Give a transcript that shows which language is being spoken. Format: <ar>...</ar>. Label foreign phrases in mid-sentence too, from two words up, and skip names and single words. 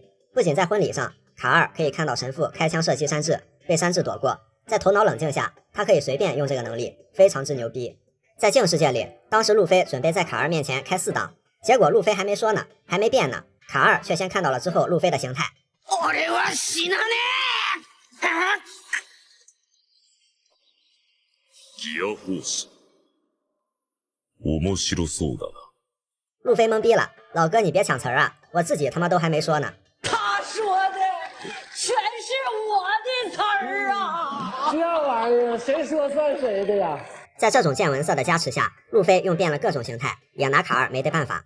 <zh>不仅在婚礼上，卡二可以看到神父开枪射击山治，被山治躲过，在头脑冷静下，他可以随便用这个能力，非常之牛逼。在镜世界里，当时路飞准备在卡尔面前开4档，结果路飞还没说呢，还没变呢，卡尔却先看到了之后路飞的形态。</zh> <ja>俺は死なねえ。ギアフォース。面白そうだな。</ja> <zh>路飞懵逼了，老哥你别抢词儿啊，我自己他妈都还没说呢。他说的全是我的词儿啊！这玩意儿谁说算谁的呀？在这种见闻色的加持下，路飞用遍了各种形态，也拿卡尔没得办法。</zh>